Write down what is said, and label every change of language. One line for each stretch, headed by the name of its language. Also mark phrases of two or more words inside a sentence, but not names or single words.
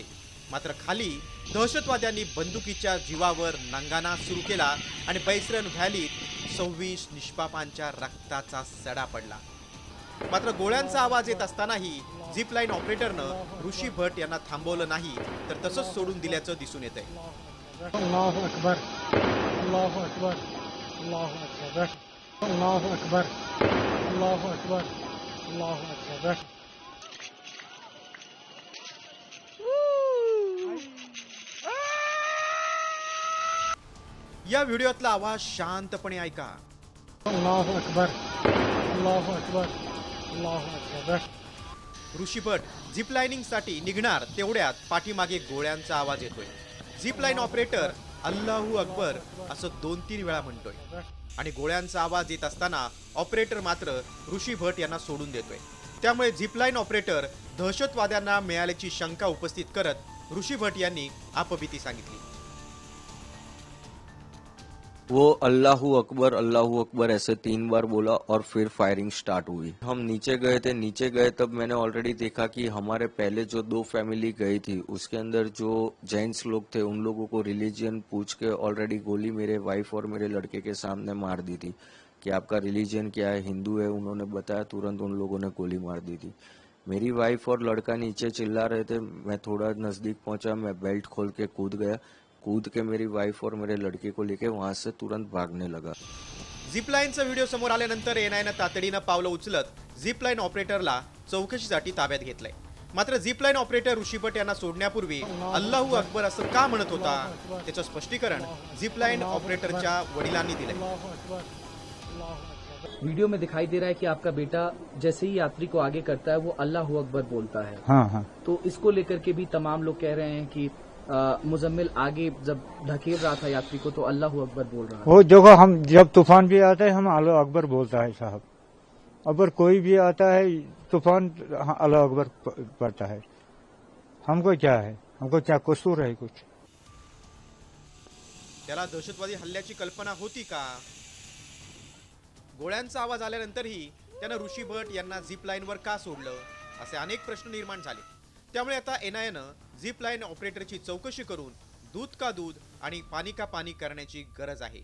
Marathi: मात्र खाली दहशतवाद्यांनी बंदुकीच्या जीवावर नांगाना सुरू केला आणि बैसरन व्हॅलीत 26 निष्पापांच्या रक्ताचा सडा पडला. मात्र गोळ्यांचा आवाज येत असतानाही झिपलाईन ऑपरेटरनं ऋषी भट यांना थांबवलं नाही तर तसंच सोडून दिल्याचं दिसून येतंय.
Arabic: الله أكبر، الله أكبر، الله أكबر، الله أكبر، الله أكبر، الله أكبر.
Marathi: या व्हिडिओतला आवाज शांतपणे ऐका.
Arabic: الله أكبر، الله أكبر، الله أكبر.
Marathi: ऋषी भट झिप लाईनिंगसाठी निघणार तेवढ्यात पाठीमागे गोळ्यांचा आवाज येतोय. झिप लाईन ऑपरेटर
Arabic: الله أكبر
Marathi: असं 2-3 वेळा म्हणतोय आणि गोळ्यांचा आवाज येत असताना ऑपरेटर मात्र ऋषी भट यांना सोडून देतोय. त्यामुळे झिपलाईन ऑपरेटर दहशतवाद्यांना मिळाल्याची शंका उपस्थित करत ऋषी भट यांनी आपबीती सांगितली.
Hindi: वो
Arabic: الله أكبر
Hindi: ऐसे 3 बार बोला और फिर फायरिंग स्टार्ट हुई. हम नीचे गए तब मैंने ऑलरेडी देखा कि हमारे पहले जो 2 फैमिली गई थी उसके अंदर जो जेंट्स लोग थे उन लोगों को रिलीजन पूछ के ऑलरेडी गोली मेरे वाइफ और मेरे लड़के के सामने मार दी थी कि आपका रिलीजन क्या है, हिंदू है. उन्होंने बताया, तुरंत उन लोगों ने गोली मार दी थी. मेरी वाइफ और लड़का नीचे चिल्ला रहे थे. मैं थोड़ा नजदीक पहुंचा, मैं बेल्ट खोल के कूद के मेरी वाइफ और मेरे लड़के को लेके वहां से तुरंत भागने लगा.
Marathi: झिपलाईनचा व्हिडिओ समोर आल्यानंतर एनआयनं तातडीनं पावलं उचलत झिपलाईन ऑपरेटरला चौकशीसाठी ताब्यात घेतलंय. मात्र झिपलाईन ऑपरेटर ऋषी भट यांना सोडण्यापूर्वी
Arabic: الله أكبر
Marathi: असं का म्हणत होता त्याचं स्पष्टीकरण झिपलाईन ऑपरेटरच्या वडिलांनी दिलंय.
Hindi: वीडियो में दिखाई दे रहा है कि आपका बेटा जैसे ही यात्री को आगे करता है वो
Arabic: الله أكبر
Hindi: बोलता है. हाँ. तो इसको लेकर के भी तमाम लोग कह रहे हैं कि मुजम्मिल आगे जब धकेल रहा था यात्री को तो
Arabic: الله أكبر
Hindi: बोल रहा था. वो देखो, हम जब तूफान भी आता है हम
Arabic: الله أكبر
Hindi: बोलता है साहब. अगर कोई भी आता है तूफान
Arabic: الله أكبر
Hindi: पड़ता है. हमको क्या है, हमको क्या कसूर है कुछ.
Marathi: त्याला दहशतवादी हल्ल्याची कल्पना होती का? गोळ्यांचा आवाज आल्यानंतरही त्यानं ऋषी भट यांना झिप लाईनवर का सोडलं असे अनेक प्रश्न निर्माण झाले. त्यामुळे आता एनआयनं झिप लाईन ऑपरेटरची चौकशी करून दूध का दूध आणि पाणी का पाणी करण्याची गरज आहे.